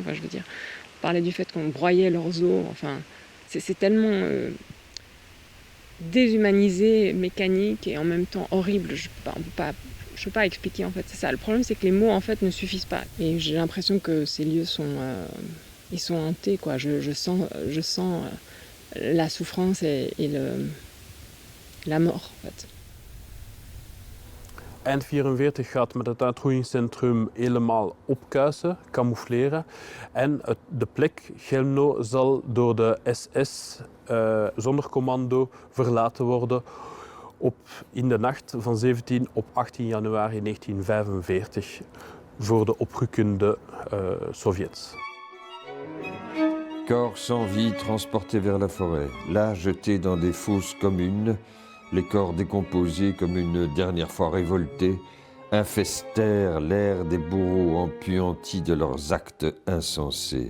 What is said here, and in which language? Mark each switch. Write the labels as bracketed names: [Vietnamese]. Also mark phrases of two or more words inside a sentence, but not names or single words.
[French] Enfin, je veux dire, on parlait du fait qu'on broyait leurs os. Enfin, c'est tellement déshumanisé, mécanique et en même temps horrible. Je peux pas expliquer en fait. C'est ça. Le problème, c'est que les mots en fait ne suffisent pas. Et j'ai l'impression que ces lieux ils sont hantés, quoi. Je sens la souffrance et la mort, en fait. [Dutch] Eind 1944 gaat met het uitroeiingscentrum helemaal opkuisen, camoufleren. En de plek Chelmno zal door de SS zonder commando verlaten worden in de nacht van 17 op 18 januari 1945 voor de oprukkende Sovjets. [French] Corps sans vie transportés vers la forêt, là jetés dans des fosses communes, les corps décomposés comme une dernière fois révoltés, infestèrent l'air des bourreaux empuantis de leurs actes insensés.